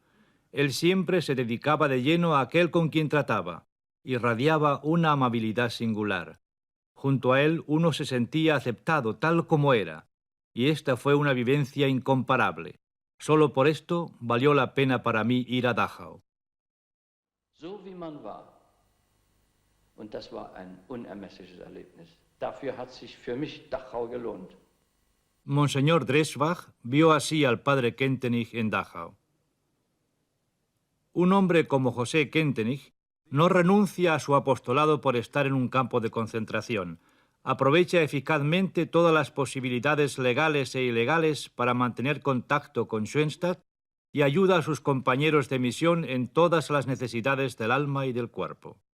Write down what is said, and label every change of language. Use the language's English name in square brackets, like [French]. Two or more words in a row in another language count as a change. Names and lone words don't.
[Spanish] Él siempre se dedicaba de lleno a aquel con quien trataba. Irradiaba una amabilidad singular. Junto a él uno se sentía aceptado tal como era. Y esta fue una vivencia incomparable. Solo por esto valió la pena para mí ir a Dachau. [German] So wie man war. Und das war ein unermessliches Erlebnis. Dafür hat sich für mich Dachau gelohnt. [Spanish] Monseñor Dreschbach vio así al padre Kentenich en Dachau. Un hombre como José Kentenich no renuncia a su apostolado por estar en un campo de concentración. Aprovecha eficazmente todas las posibilidades legales e ilegales para mantener contacto con Schoenstatt y ayuda a sus compañeros de misión en todas las necesidades del alma y del cuerpo.